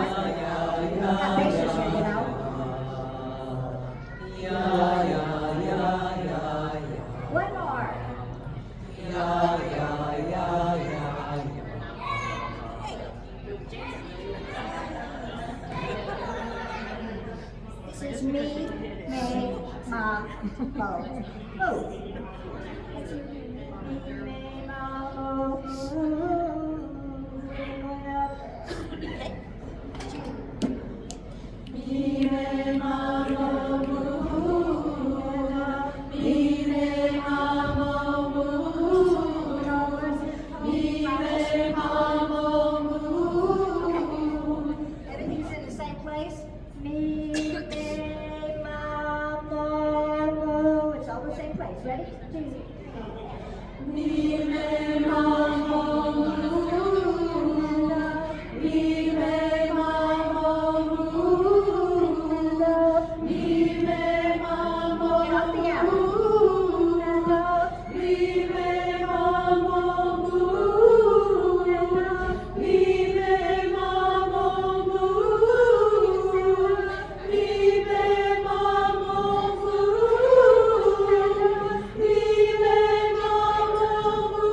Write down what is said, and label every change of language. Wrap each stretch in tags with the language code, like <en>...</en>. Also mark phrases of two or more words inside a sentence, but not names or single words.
<en>Got patience here, you know. Yeah, yeah, yeah, yeah, yeah. One more. Yeah, yeah, yeah, yeah, yeah. This is me, ma, mo. Mo. Me, ma, mo. Going up. Okay. Me, ma, mo, me, ma, mo. Me, ma, mo. Everything's in the same place. Me, ma, mo. It's all the same place. Ready? 2, 3. Me, ma, mo. Me, ma, mo. Me, ma, mo. Get off the arrow. Me, ma, mo. Me, ma, mo.</en>